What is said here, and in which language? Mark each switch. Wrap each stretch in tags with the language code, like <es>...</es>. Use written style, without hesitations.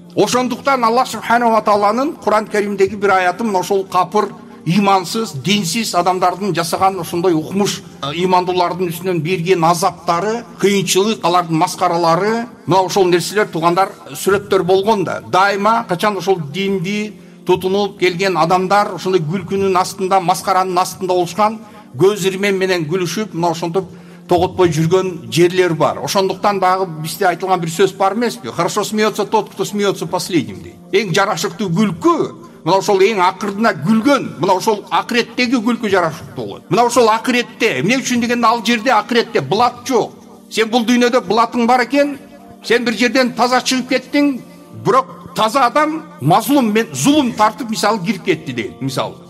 <ky>Ошондуктан Аллах субхана ва тааланын Куран Каримдеги бир аяты мына ошол капыр, имансыз, динсиз адамдардын жасаган ошондой укмуш имандуулардын үстүнөн берген азаптары, кыйынчылык, алардын маскаралары, мына ошол нерселер, туугандар, сүрөттөр болгон да. Дайыма качан ошол динди тутунуп келген адамдар ошондой күлкүнүн астында, маскаранын астында болушкан, көз ирмен менен күлүшүп, мына ошентип тоготпой жүргөн жерлер бар. Ошондуктан дагы бизде айтылган бир сөз бар эмеспи?</ky> <ru>Хорошо смеется тот, кто смеется последним дейт.</ru> <ky>Эң жарашыктуу күлкү мына ошол эң акырдына күлгөн, мына ошол акыреттеги күлкү жарашыктуу болот. Мына ошол акыретте, эмне үчүн дегенде ал жерде акыретте булат жок. Сен бул дүйнөдө булатың бар экен, сен бир жерден таза чыгып кеттиң, бирок таза адам мазлум, зулум тартып, мисалы, кирип кетти дейт, мисалы.</ky>